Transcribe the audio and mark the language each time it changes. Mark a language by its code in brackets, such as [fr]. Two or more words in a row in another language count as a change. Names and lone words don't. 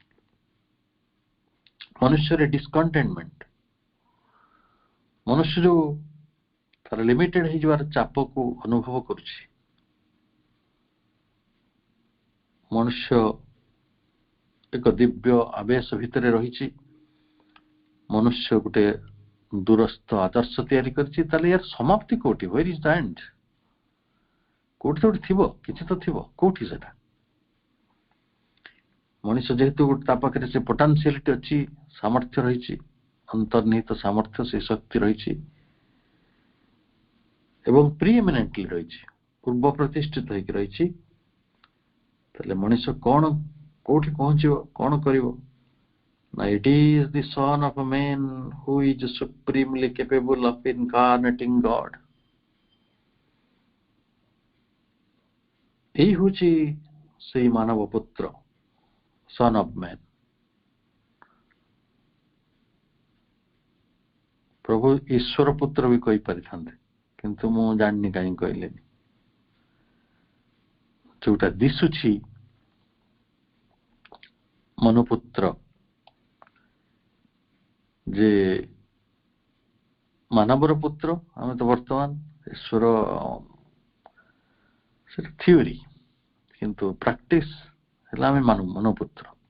[or] ମନୁଷ୍ୟରେ ଡିସକଣ୍ଟେଣ୍ଟମେଣ୍ଟ, ମନୁଷ୍ୟ ଯୋଉ ତାର ଲିମିଟେଡ ହେଇଯିବାର ଚାପକୁ ଅନୁଭବ କରୁଛି, ମନୁଷ୍ୟ ଏକ ଦିବ୍ୟ ଆବେଶ ଭିତରେ ରହିଛି, ମନୁଷ୍ୟ ଗୋଟେ ଦୂରସ୍ଥ ଆଦର୍ଶ ତିଆରି କରିଛି, ତାହେଲେ ୟାର ସମାପ୍ତି କୋଉଠି? [en] where is the end? [or] କୋଉଠି ତ ଗୋଟେ ଥିବ, କିଛି ତ ଥିବ, କୋଉଠି ସେଟା? ମଣିଷ ଯେହେତୁ ଗୋଟେ ତା ପାଖରେ ସେ ପୋଟାନ୍ସିଆଲିଟି ଅଛି, ସାମର୍ଥ୍ୟ ରହିଛି, ଅନ୍ତର୍ନିହିତ ସାମର୍ଥ୍ୟ, ସେ ଶକ୍ତି ରହିଛି ଏବଂ ପ୍ରିଏମିନେଣ୍ଟଲି ରହିଛି, ପୂର୍ବ ପ୍ରତିଷ୍ଠିତ ହେଇକି ରହିଛି, ତାହେଲେ ମଣିଷ କଣ କୋଉଠି ପହଞ୍ଚିବ, କଣ କରିବ? [en] ନା it is the son of a man who is supremely capable of incarnating God. [or] ଏଇ ହଉଛି ସେଇ ମାନବ ପୁତ୍ର, [en] son of man। [or] ପ୍ରଭୁ ଈଶ୍ୱର ପୁତ୍ର ବି କହିପାରିଥାନ୍ତେ, କିନ୍ତୁ ମୁଁ ଜାଣିନି କାହିଁ କହିଲେନି। ଯୋଉଟା ଦିଶୁଛି ମନୁପୁତ୍ର, ଯେ ମାନବର ପୁତ୍ର, ଆମେ ତ ବର୍ତ୍ତମାନ ଈଶ୍ୱର ସେଟା ଥିଓରି, କିନ୍ତୁ ପ୍ରାକ୍ଟିସ ହେଲା ଆମେ ମନୁପୁତ୍ର।